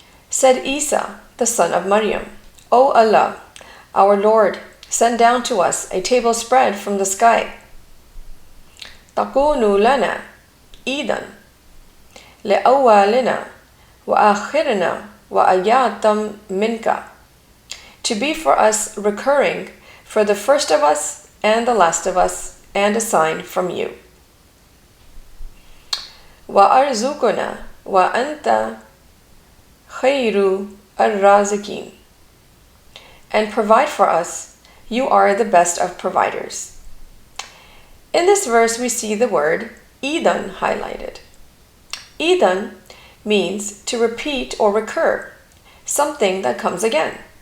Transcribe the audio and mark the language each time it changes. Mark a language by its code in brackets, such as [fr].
[en] Said Isa, the son of Maryam, O Allah, our Lord, send down to us a table spread from the sky. [ar] تكون لنا عيدا لأولنا وآخرنا وآية منك. [en] To be for us recurring for the first of us and the last of us, and a sign from you. [ar] وأرزقنا وأنت خير الرازقين. [en] And provide for us, you are the best of providers. In this verse we see the word Idan highlighted. Idan means to repeat or recur, something that comes again.